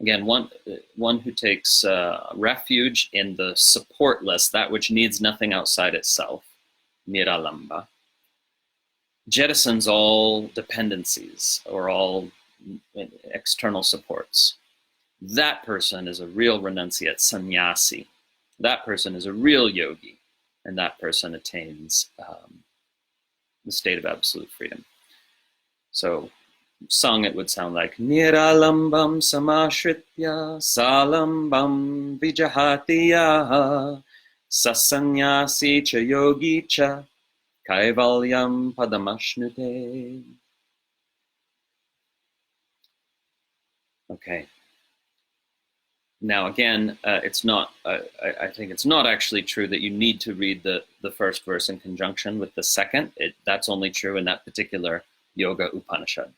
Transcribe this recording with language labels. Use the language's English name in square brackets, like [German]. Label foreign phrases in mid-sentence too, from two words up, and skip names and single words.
[English] Again, one who takes refuge in the supportless, that which needs nothing outside itself, Nirālambaṃ, jettisons all dependencies or all external supports. That person is a real renunciate, samāśritya. That person is a real yogi, and that person attains the state of absolute freedom. So, sung, it would sound like [Sanskrit] Nirālambaṃ samāśritya sālambaṃ vijahāti samnyāsī cha yogī cha kaivalyaṃ padam aśnute. [English] Okay. Now again, it's not. I think it's not actually true that you need to read the first verse in conjunction with the second. That's only true in that particular Yoga Upanishad.